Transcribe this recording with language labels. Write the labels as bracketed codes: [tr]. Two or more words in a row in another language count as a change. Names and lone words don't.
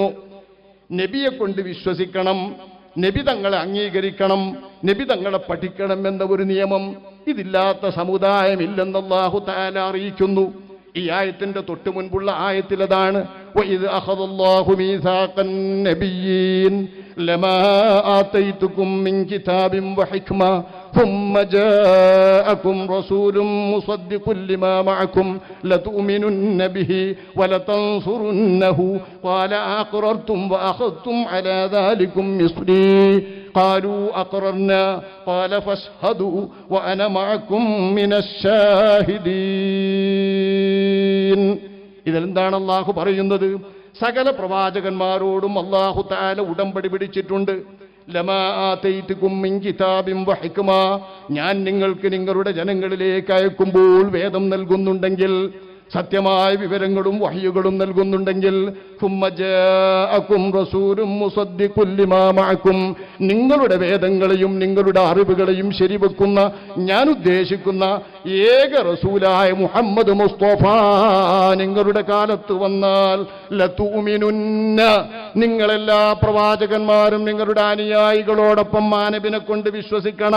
[ml] നബിയെ കൊണ്ട് വിശ്വസിക്കണം, നബി തങ്ങളെ അംഗീകരിക്കണം, നബി തങ്ങളെ പഠിക്കണം എന്ന ഒരു നിയമം. ഇതില്ലാത്ത സമുദായമില്ലെന്ന് [ar] الله تعالى [ml] അറിയിക്കുന്നു. ഈ ആയത്തിന്റെ തൊട്ടു മുൻപുള്ള ആയത്തിലതാണ് [ar] وإذ أخذ الله ميثاق النبيين لما آتيتكم من كتاب وحكمة ثم جاءكم رسول مصدق لما معكم لتؤمنن به ولتنصرنه قال أقررتم وأخذتم على ذلكم مصري قالوا أقررنا قال فاشهدوا وأنا معكم من الشاهدين. [ml] ഇതിലെന്താണ് അല്ലാഹു പറയുന്നത്? സകല പ്രവാചകന്മാരോടും [ar] الله تعالى [ml] ഉടമ്പടി പിടിച്ചിട്ടുണ്ട്. [ar] لما آتيتكم من كتاب وحكمة, [ml] ഞാൻ നിങ്ങൾക്ക് നിങ്ങളുടെ ജനങ്ങളിലേക്ക് അയക്കുമ്പോൾ വേദം നൽകുന്നുണ്ടെങ്കിൽ, സത്യമായ വിവരങ്ങളും വഹ്യുകളും നൽകുന്നുണ്ടെങ്കിൽ, [ar] ثم جاءكم رسول مصدق لما معكم, [ml] നിങ്ങളുടെ വേദങ്ങളെയും നിങ്ങളുടെ അറിവുകളെയും ശരിവെക്കുന്ന ഞാൻ ഉദ്ദേശിക്കുന്ന ഏക റസൂലായ മുഹമ്മദ് മുസ്തഫ നിങ്ങളുടെ കാലത്ത് വന്നാൽ, ലതുമിനുന്ന, നിങ്ങളെല്ലാ പ്രവാചകന്മാരും നിങ്ങളുടെ അനുയായികളോടൊപ്പം ആ നബിനെ കൊണ്ട് വിശ്വസിക്കണം.